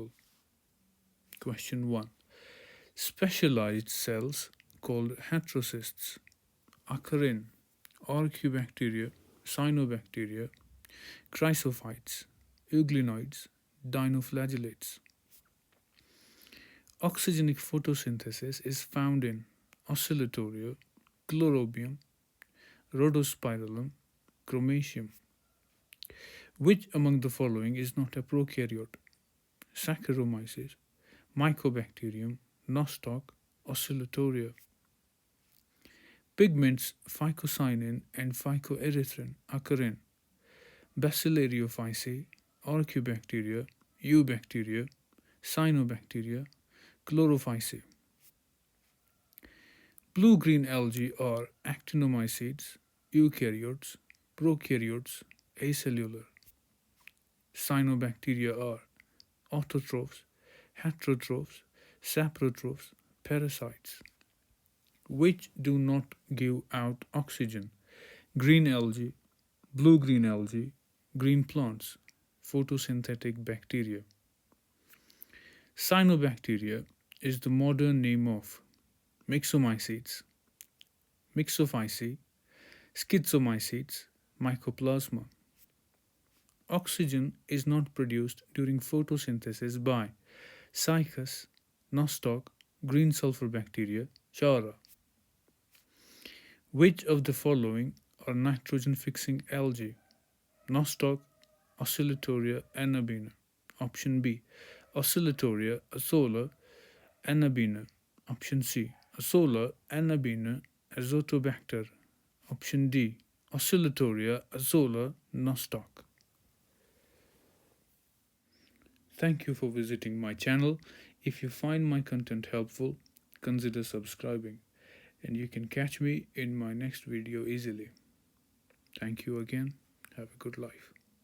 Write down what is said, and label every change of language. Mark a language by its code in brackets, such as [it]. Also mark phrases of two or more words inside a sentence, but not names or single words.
[en] Question 1. Specialized cells called heterocysts occur in Archaeobacteria, Cyanobacteria, Chrysophytes, Euglenoids, Dinoflagellates. Oxygenic photosynthesis is found in Oscillatoria, Chlorobium, Rhodospirillum, Chromatium. Which among the following is not a prokaryote? Saccharomyces, Mycobacterium, Nostoc, Oscillatoria. Pigments phycocyanin and phycoerythrin occur in Bacillariophyceae, Archaeobacteria, Eubacteria, Cyanobacteria, Chlorophyceae. Blue-green algae are actinomycetes, eukaryotes, prokaryotes, acellular. Cyanobacteria are autotrophs, heterotrophs, saprotrophs, parasites. Which do not give out oxygen? Green algae, blue-green algae, green plants, photosynthetic bacteria. Cyanobacteria is the modern name of Myxomycetes, Myxophyceae, Schizomycetes, Mycoplasma. Oxygen is not produced during photosynthesis by Cycas, Nostoc, green sulfur bacteria, Chara. Which of the following are nitrogen fixing algae? Nostoc, Oscillatoria anabina. Option B. Oscillatoria azola anabina. Option C. Azola anabina azotobacter. Option D. Oscillatoria azola nostoc. Thank you for visiting my channel. If you find my content helpful, consider subscribing, and you can catch me in my next video easily. Thank you again. Have a good life.